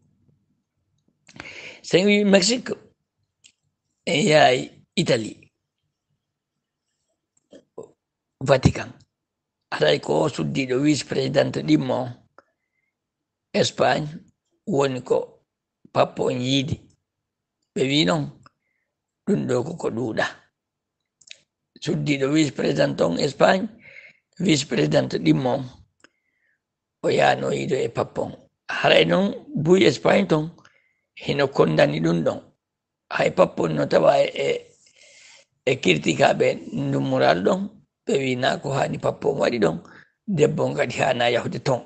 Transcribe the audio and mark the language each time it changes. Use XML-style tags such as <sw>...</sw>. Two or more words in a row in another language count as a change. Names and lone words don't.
<ff>Sen wi Mexique en yahay Italie Vatican. Haray ko suddiɗo</ff> <fr>vice présidente</fr> <ff>ɗimmo on Espagne woni ko pappo on yiidi ɓe wi noon ɗum ɗo koko ɗuuɗa suddiɗo</ff> <fr>vice présidente</fr> <ff>on Espagne</ff> <fr>vice présidente</fr> <ff>ɗimmo on o yano yiido e pappo on. Haray noon buy Espagne ton hino kondani ɗum ɗon hay pappo no tawa e kirtikaɓe ndummoraɗo ɗon ɓe wi na ko hani pappo on waɗi ɗon debbo on kadi hana yahude ton.</ff>